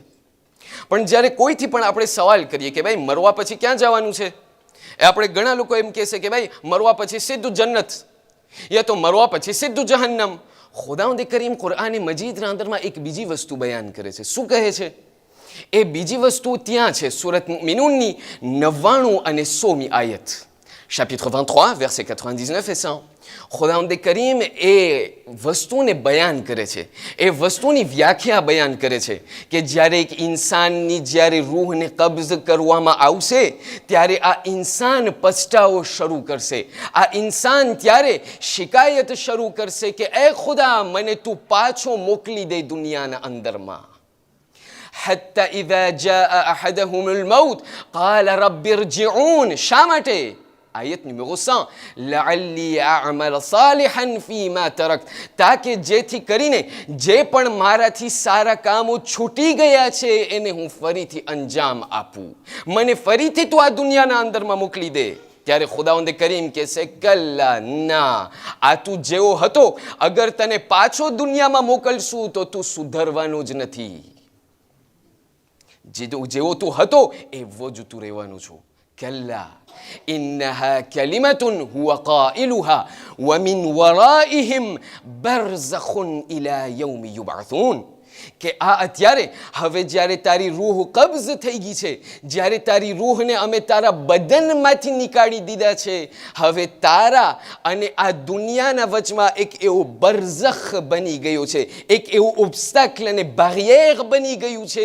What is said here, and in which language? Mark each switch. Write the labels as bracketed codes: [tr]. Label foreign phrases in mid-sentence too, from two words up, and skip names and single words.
[gu] પણ જ્યારે કોઈથી પણ આપણે સવાલ કરીએ કે ભાઈ મરવા પછી ક્યાં જવાનું છે, એ આપણે ઘણા લોકો એમ કહેશે કે ભાઈ મરવા પછી સીધું જન્નત, યા તો મરવા પછી સીધું જહન્નમ. ખુદાવંદ કરીમ કુરઆન મજીદના અંદરમાં એક બીજી વસ્તુ બયાન કરે છે. શું કહે છે? એ બીજી વસ્તુ ત્યાં છે સૂરત મુમિનૂનની 99 અને 100મી આયત, [fr] chapitre 23 verset 99 et 100. [gu] ખુદાવંદ કરીમ એ વસ્તુને બયાન કરે છે, એ વસ્તુની વ્યાખ્યા બયાન કરે છે કે જ્યારે એક ઇન્સાનની જ્યારે રૂહને કબ્ઝ કરવામાં આવશે ત્યારે આ ઇન્સાન પછતાવો શરૂ કરશે. આ ઇન્સાન ત્યારે શિકાયત શરૂ કરશે કે એ ખુદા, મને તું પાછો મોકલી દે દુનિયાના અંદરમાં. [ar] حتى إذا جاء أحدهم الموت قال رب ارجعون. [gu] શા માટે? [ar] आयत numéro 100 لعلي أعمل صالحا فيما تركت, [gu] તાકે જેથી કરીને જે પણ મારાથી સારા કામો છૂટી ગયા છે એને હું ફરીથી અંજામ આપું, મને ફરીથી તું આ દુનિયાના અંદરમાં મોકલી દે. ત્યારે ખુદાવંદ કરીમ કહેશે કલ્લા, ના, આ તું જેવો હતો અગર તને પાછો દુનિયામાં મોકલશું તો તું સુધરવાનો જ નથી. જેવો તું હતો એવો જ તું રહેવાનું છું. [ar] كلا إنها كلمة هو قائلها ومن ورائهم برزخ إلى يوم يبعثون. [gu] કે આ અત્યારે હવે જ્યારે તારી રૂહ કબ્ઝ થઈ ગઈ છે, જ્યારે તારી રૂહને અમે તારા બદનમાંથી નીકાળી દીધા છે, હવે તારા અને આ દુનિયાના વચમાં એક એવો બરઝખ બની ગયો છે, એક એવું ઓબ્સ્ટેકલ અને બેરિયર બની ગયું છે.